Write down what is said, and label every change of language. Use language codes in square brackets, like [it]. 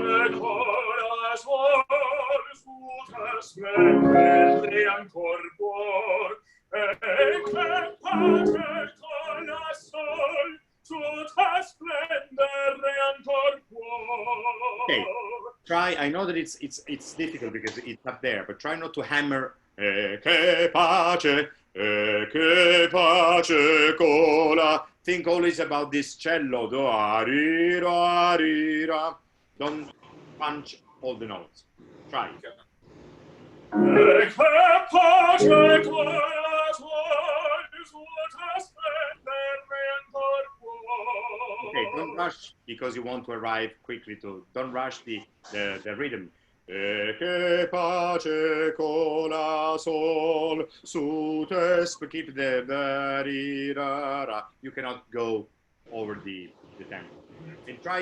[it] cola sol su te splendere ancor può. E che pace cola sol su te splendere ancor può. [en] Okay, try. I know that it's difficult because it's up there, but try not to hammer. [it] Che pace cola. [en] Think always about this cello. Do arira, arira. Don't punch all the notes. Try. [it] E che pace cola sol su te splendere ancor può. [en] Okay, don't rush because you want to arrive quickly to. Don't rush the rhythm. [it] E che pace cola sol su te. [en] Keep the da. You cannot go over the tempo. And try.